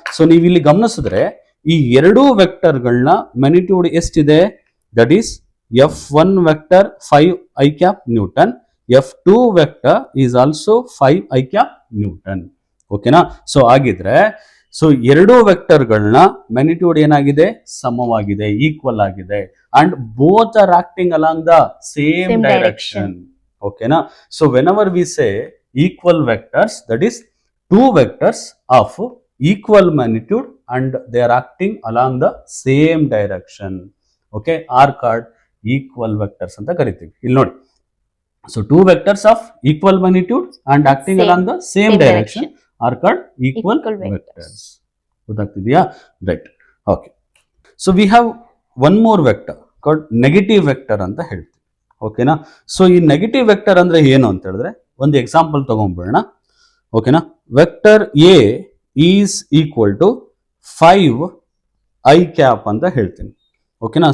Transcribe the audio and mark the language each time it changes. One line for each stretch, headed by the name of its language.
Kannada: So ನೀವು ಇಲ್ಲಿ ಗಮನಿಸಿದ್ರೆ ಈ ಎರಡೂ ವೆಕ್ಟರ್ಗಳನ್ನ ಮ್ಯಾಗ್ನಿಟ್ಯೂಡ್ ಎಷ್ಟಿದೆ,
English: that is
Kannada: F1 vector 5 i cap Newton, F2 vector is also 5 i cap Newton, ಓಕೆನಾ. ಸೊ ಆಗಿದ್ರೆ ಸೊ ಎರಡೂ ವೆಕ್ಟರ್ಗಳನ್ನ ಮ್ಯಾಗ್ನಿಟ್ಯೂಡ್ ಏನಾಗಿದೆ, ಸಮವಾಗಿದೆ, ಈಕ್ವಲ್ ಆಗಿದೆ,
English: and both are acting along the same direction,
Kannada: ಓಕೆನಾ.
English: so whenever we say equal vectors, that is two vectors of equal magnitude and they are acting along the same direction, okay, are called equal vectors
Kannada: anta kariತೀವಿ. ಇಲ್ಲಿ ನೋಡಿ,
English: so two vectors of equal magnitude and acting along the same direction are called equal vectors.
Kannada: ಗೊತ್ತಾಗ್ತಿದೆಯಾ? Right, okay.
English: so we have one more vector called negative vector
Kannada: ಅಂತ ಹೇಳ್ತೀವಿ,
English: ಓಕೆನಾ.
Kannada: So ಈ negative vector ಅಂದ್ರೆ ಏನು ಅಂತ ಹೇಳಿದ್ರೆ ಒಂದು ಎಕ್ಸಾಂಪಲ್ ತಗೊಂಡ್ಬಿಡೋಣ, ಓಕೆನಾ.
English: vector A is equal to 5 i cap
Kannada: ಅಂತ ಹೇಳ್ತೀನಿ,
English: ಓಕೆನಾ.